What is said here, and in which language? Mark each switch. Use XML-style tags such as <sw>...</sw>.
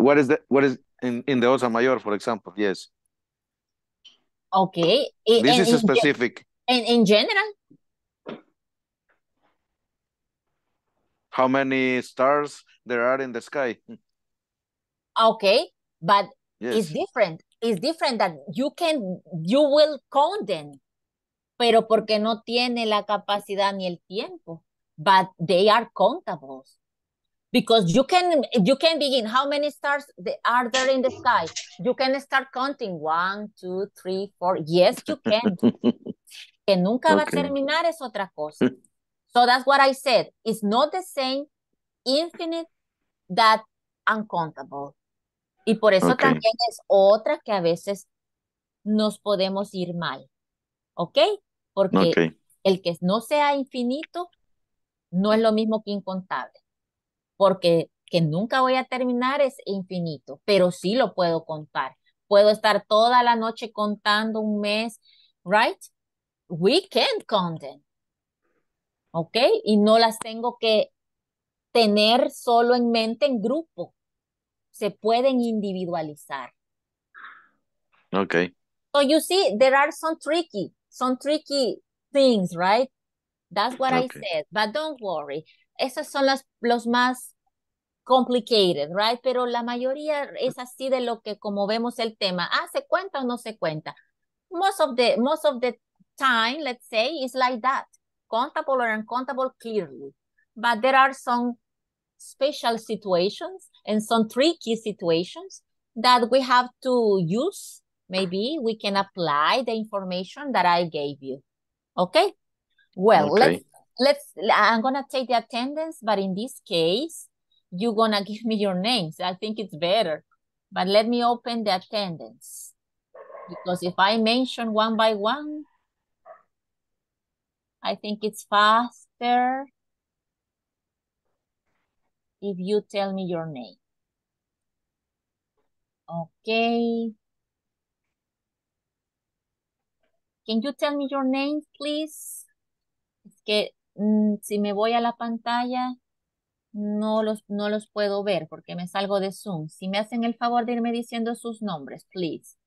<en>What is in the Osa Mayor, for example? Yes. Okay. This is specific. In general. How many stars there are in the sky? Okay, but Yes. it's different. It's different that you will count them,</en> <es>pero porque no tiene la capacidad ni el tiempo.</es> <en>But they are countable. Because you can begin, how many stars are there in the sky? You can start counting 1, 2, 3, 4. Yes, you can.</en> <es>Que nunca va a terminar es otra cosa.</es> <en>So that's what I said. It's not the same infinite that uncountable.</en> <es>Y por eso también es otra que a veces nos podemos ir mal. ¿Ok? Porque el que no sea infinito no es lo mismo que incontable. Porque que nunca voy a terminar es infinito, pero sí lo puedo contar. Puedo estar toda la noche contando un mes,</es> <en>right? We can count them.</en> <es>¿ok? Y no las tengo que tener solo en mente en grupo. Se pueden individualizar.</es> <en>Okay. So you see, there are some tricky things, right? That's what I Okay. said, but don't worry.</en> <es>Esos son los más</es> <en>complicated, right?</en> <es>Pero la mayoría es así de lo que como vemos el tema. Ah, ¿se cuenta o no se cuenta?</es> <en>Most of the time, let's say, is like that. Countable or uncountable clearly. But there are some special situations and some tricky situations that we have to use. Maybe we can apply the information that I gave you. Okay? Well, Okay. I'm gonna take the attendance, but in this case, you're gonna give me your names. I think it's better. But let me open the attendance. Because if I mention one by one, I think it's faster if you tell me your name. Okay. Can you tell me your name, please?</en> <es>Es que si me voy a la pantalla, no los puedo ver porque me salgo de Zoom. Si me hacen el favor de irme diciendo sus nombres, please.</es>